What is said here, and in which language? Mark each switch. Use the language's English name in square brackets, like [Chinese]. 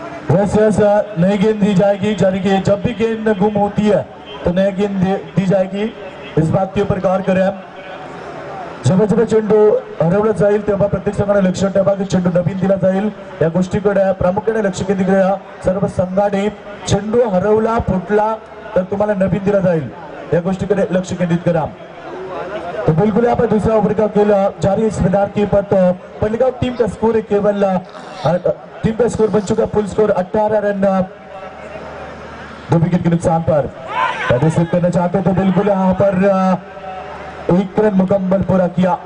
[Hindi] नई गेंद दी जाएगी, यानी कि जब भी गेंद गुम होती है तो नई गेंद दी जाएगी। इस बात के ऊपर गौर करें। [Marathi] जेव्हा चेंडू हरवला जाईल तेव्हा प्रत्येक संघाने लक्ष ठेवा की चेंडू नवीन दिला जाईल। या गोष्टीकडे प्रामुख्याने लक्ष केंद्रित करा। सर्व संघाने चेंडू हरवला फुटला तर तुम्हाला नवीन दिला जाईल, या गोष्टीकडे लक्ष केंद्रित करा। [Hindi] तो बिल्कुल यहाँ पर दूसरा ओवर का खेल जारी इस मैदान के ऊपर। तो पल्लिगांव टीम का स्कोर है केवल टीम का स्कोर बन चुका फुल स्कोर 18 रन 2 विकेट के नुकसान पर। करना चाहते तो बिल्कुल यहाँ पर 1 रन मुकम्मल पूरा किया।